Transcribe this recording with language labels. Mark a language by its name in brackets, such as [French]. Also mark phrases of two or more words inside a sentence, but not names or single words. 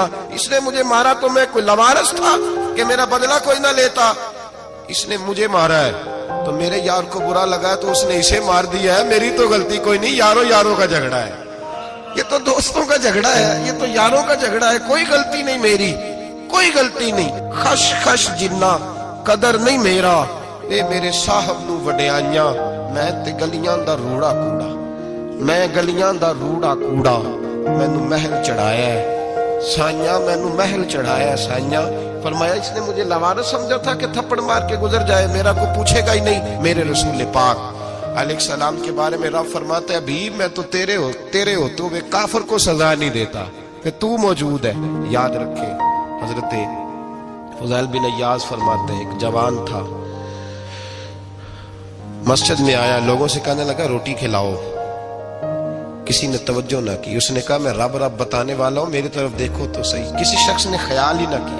[Urdu] اس نے مجھے مارا تو میں کوئی لاوارث تھا کہ میرا بدلہ کوئی نہ لیتا؟ اس نے مجھے مارا ہے تو میرے یار کو برا لگا ہے تو اس نے اسے مار دیا ہے، میری تو غلطی کوئی نہیں، یاروں کا جھگڑا ہے، یہ تو دوستوں کا جھگڑا ہے، یہ تو یاروں کا جھگڑا ہے، کوئی غلطی نہیں میری، کوئی غلطی نہیں۔ [Punjabi] خش خش جنہ قدر نہیں میرا، اے میرے صاحب نو وڈیائیاں، میں تے گلیاں دا روڑا کوڑا، میں گلیاں دا روڑا کوڑا، مینوں محل چڑھایا ہے سائیاں، مینوں محل چڑھایا ہے سائیاں۔ [Urdu] فرمایا اس نے مجھے لاوارث سمجھا تھا کہ تھپڑ مار کے گزر جائے، میرا کو پوچھے گا ہی نہیں۔ میرے رسول پاک علیہ السلام کے بارے میں رب فرماتے ہیں ابھی میں تو تیرے ہوتے ہوئے کافر کو سزا نہیں دیتا کہ تو موجود ہے۔ یاد رکھے حضرت فضیل بن ایاز فرماتے ہیں ایک جوان تھا، مسجد میں آیا، لوگوں سے کہنے لگا روٹی کھلاؤ، کسی نے توجہ نہ کی، اس نے کہا میں رب بتانے والا ہوں، میری طرف دیکھو تو صحیح، کسی شخص نے خیال ہی نہ کیا۔